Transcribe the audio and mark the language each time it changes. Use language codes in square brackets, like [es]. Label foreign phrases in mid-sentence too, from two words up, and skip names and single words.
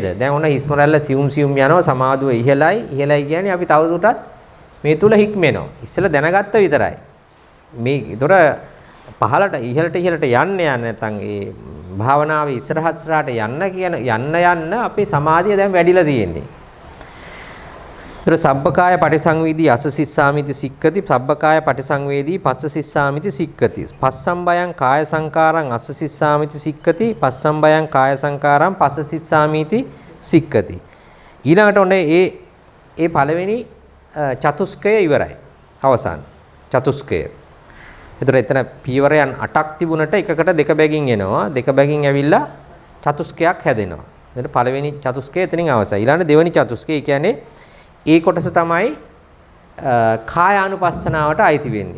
[si] දැන් ඔන්න හිස්මරල්ල සියුම් යනවා සමාධුව ඉහළයි කියන්නේ අපි තවදුරටත් මේ තුල හික්මෙනවා. ඉස්සෙල්ලා දැනගත්ත විතරයි. මේ ඒතර පහළට ඉහළට යන්න නැත්නම් ඒ භාවනාවේ ඉස්සරහට යන්න අපේ සමාධිය දැන් වැඩිලා තියෙන්නේ. [pi] ඒතර සබ්බකාය පටිසංවේදී අසසිස්සාමිති සික්කති සබ්බකාය පටිසංවේදී පස්සසිස්සාමිති සික්කති පස්සම්බයං කාය සංකාරං අසසිස්සාමිති සික්කති පස්සම්බයං කාය සංකාරං පස්සසිස්සාමිති සික්කති. [si] ඊළඟට ඔන්නේ ඒ පළවෙනි චතුස්කය ඉවරයි. අවසන් චතුස්කය. ඒතර එතන පියවරයන් 8ක් තිබුණට එකකට දෙක බැගින් එනවා. දෙක බැගින් ඇවිල්ලා චතුස්කයක් හැදෙනවා. එතකොට පළවෙනි චතුස්කය එතනින් අවසයි. ඊළඟ දෙවෙනි චතුස්කය කියන්නේ ඒ කොටස තමයි කායානුපස්සනාවට අයිති වෙන්නේ.